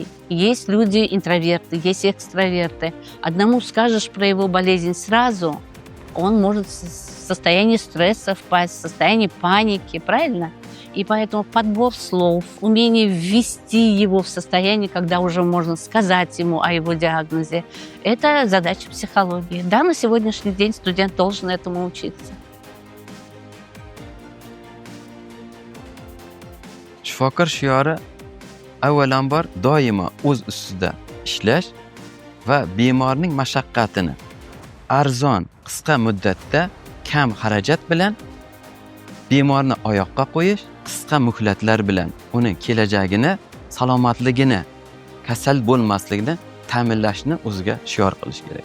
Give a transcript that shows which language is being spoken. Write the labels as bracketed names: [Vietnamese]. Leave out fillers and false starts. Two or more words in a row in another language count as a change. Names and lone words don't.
[Russian] Есть люди интроверты, есть экстраверты. Одному скажешь про его болезнь сразу, он может в состояние стресса впасть, в состояние паники, правильно? И поэтому подбор слов, умение ввести его в состояние, когда уже можно сказать ему о его диагнозе, это задача психологии. Да, на сегодняшний день студент должен этому учиться. [Uzbek] Shifokor shiori avvalambor doimo o'z ustida ishlash va bemorning mashaqqatini arzon, qisqa muddatda kam xarajat bilan bemorni oyoqqa qo'yish, qisqa muhlatlar bilan uning kelajagini, salomatligini, kasal bo'lmasligini ta'minlashni o'ziga shior qilish kerak.